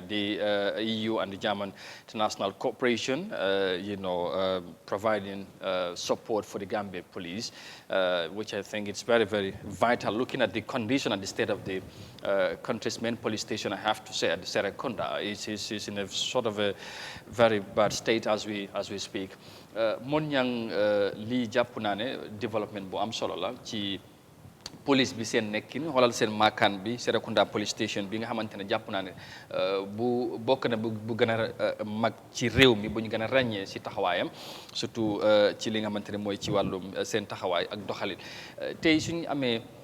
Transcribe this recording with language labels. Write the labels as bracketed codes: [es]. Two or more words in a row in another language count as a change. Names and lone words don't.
[en] The EU and the German international cooperation, providing support for the Gambia police, which I think it's very, very vital. Looking at the condition and the state of the country's main police station, I have to say, at Serekunda, is in a sort of a very bad state as we speak. [wo] Mon yang li jàpp naa ne développement bu am solo la ci police bi seen nekkin xoolal seen maakaan bi Serekunda [en] police station [wo] bi nga xamante ne jàpp naa ne bu bokk na bu gën a mag ci réew mi bu ñu gën a ràññee si taxawaayam surtout ci li nga xamante ne mooy ci wàllum seen taxawaay ak doxalin tey suñu amee